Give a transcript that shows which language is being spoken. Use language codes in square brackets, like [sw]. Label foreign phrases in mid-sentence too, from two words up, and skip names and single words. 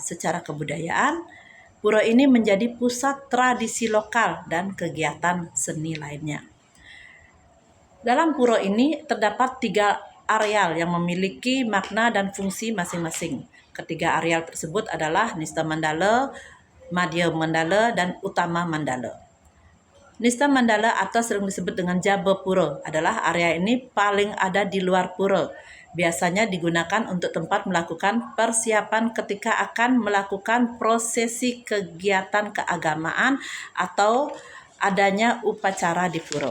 [id] Secara kebudayaan, pura ini menjadi pusat tradisi lokal dan kegiatan seni lainnya. Dalam pura ini terdapat 3 areal yang memiliki makna dan fungsi masing-masing. Ketiga areal tersebut adalah Nista Mandala, Madhya Mandala, dan Utama Mandala. Nista Mandala atau sering disebut dengan Jaba Pura adalah area ini paling ada di luar pura. Biasanya digunakan untuk tempat melakukan persiapan ketika akan melakukan prosesi kegiatan keagamaan atau adanya upacara di pura.